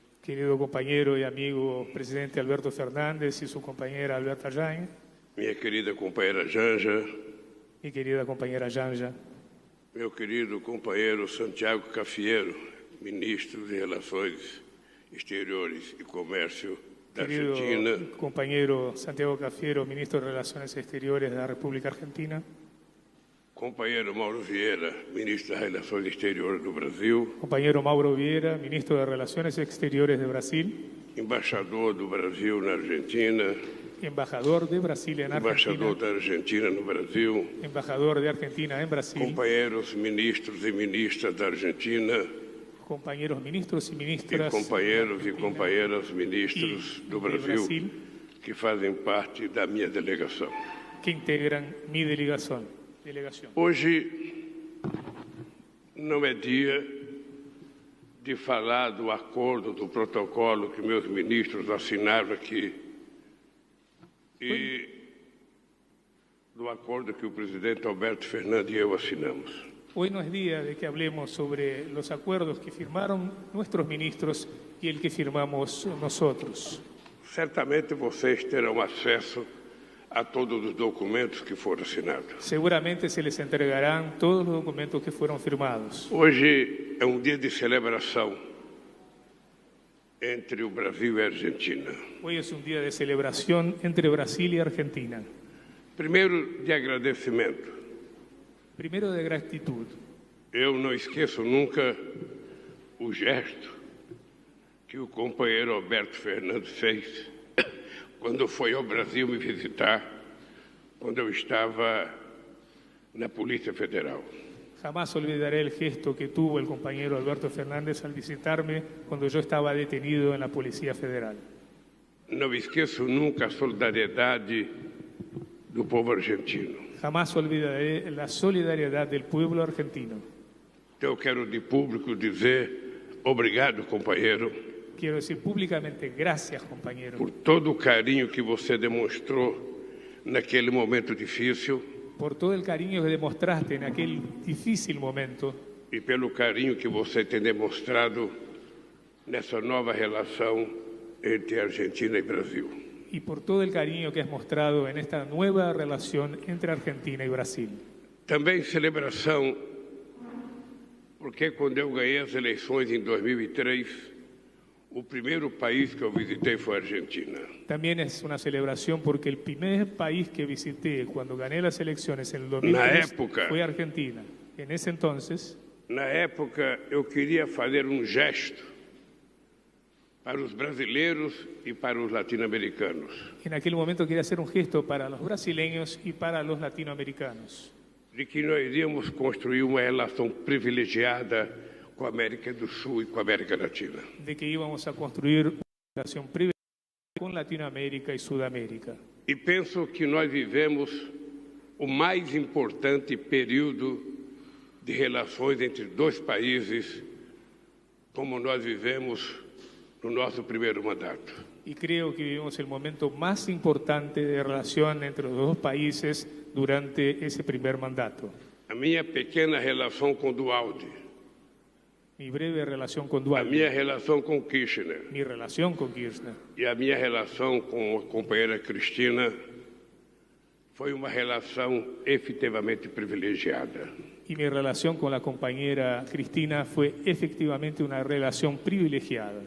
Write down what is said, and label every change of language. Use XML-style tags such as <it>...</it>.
<es>Querido compañero y amigo presidente Alberto Fernández y su compañera Alberta Jain,</es> <pt>minha querida companheira Janja,</pt> <es>mi querida compañera Janja,</es> <pt>meu querido companheiro Santiago Cafiero, ministro de Relações Exteriores e Comércio da</pt> <es>querido</es> <pt>Argentina,</pt> <es>compañero Santiago Cafiero, ministro de Relaciones Exteriores de la República Argentina,</es> <pt>companheiro Mauro Vieira, ministro das Relações Exteriores do Brasil,</pt> <es>compañero Mauro Vieira, ministro de Relaciones Exteriores de Brasil,</es> <pt>embaixador do Brasil na Argentina,</pt> <es>embajador de Brasil en Argentina,</es> <pt>embaixador da Argentina no Brasil,</pt> <es>embajador de Argentina en Brasil,</es> <pt>companheiros ministros e ministras da Argentina,</pt> <es>compañeros ministros y</es> <pt>e</pt> <es>ministras</es> <pt>companheiros e companheiras ministros do Brasil que fazem parte da minha delegação.</pt> <es>que integran mi delegación.</es> <pt>Hoje não é dia de falar do acordo, do protocolo que meus ministros assinaram aqui e do acordo que o presidente Alberto Fernandes e eu assinamos.</pt> <es>Hoy no es día de que hablemos sobre los acuerdos que firmaron nuestros ministros y el que firmamos nosotros.</es> <pt>Certamente vocês terão acesso a todos os documentos que foram assinados.</pt> <es>Seguramente se les entregarán todos los documentos que fueron firmados.</es> <pt>Hoje é um dia de celebração entre o Brasil e a Argentina.</pt> <es>Hoy es un día de celebración entre Brasil y Argentina.</es> <pt>Primeiro, de agradecimento.</pt> <es>Primero de gratitud.</es> <pt>Eu não esqueço nunca o gesto que o companheiro Alberto Fernandes fez quando foi ao Brasil me visitar, quando eu estava na Polícia Federal.</pt> <es>Jamás olvidaré el gesto que tuvo el compañero Alberto Fernández al visitarme cuando yo estaba detenido en la Policía Federal.</es> <pt>Não esqueço nunca a solidariedade do povo argentino.</pt> <es>Jamás olvidaré la solidaridad del pueblo argentino.</es> <pt>Eu quero de público dizer obrigado, companheiro,</pt> <es>Quiero decir públicamente gracias, compañero,</es> <pt>por todo o carinho que você demonstrou naquele momento difícil</pt> <es>por todo el cariño que demostraste en aquel difícil momento</es> <pt>e pelo carinho que você tem demonstrado nessa nova relação entre Argentina e Brasil.</pt> <es>y por todo el cariño que has mostrado en esta nueva relación entre Argentina y Brasil.</es> <pt>Também celebração, porque quando eu ganhei as eleições em 2003, o primeiro país que eu visitei foi a Argentina.</pt> <es>También es una celebración porque el primer país que visité cuando gané las elecciones en el 2003 fue Argentina. En ese entonces,</es> <pt>na época, eu queria fazer um gesto para os brasileiros e para os latino-americanos.</pt> <es>en aquel momento quería hacer un gesto para los brasileños y para los latinoamericanos,</es> <pt>De que nós iríamos construir uma relação privilegiada com a América do Sul e com a América Latina.</pt> <es>de que íbamos a construir una relación privilegiada con Latinoamérica y Sudamérica.</es> <pt>E penso que nós vivemos o mais importante período de relações entre dois países, como nós vivemos no nosso primeiro mandato.</pt> <es>Y creo que vivimos el momento más importante de relación entre los dos países durante ese primer mandato.</es> <pt>A minha pequena relação com Dualde,</pt> <es>Mi breve relación con</es> <pt>a Dualde, minha relação com Kirchner</pt> <es>mi relación con Kirchner</es> <pt>e a minha relação com a companheira Cristina foi uma relação efetivamente privilegiada.</pt> <es>y mi relación con la compañera Cristina fue efectivamente una relación privilegiada.</es>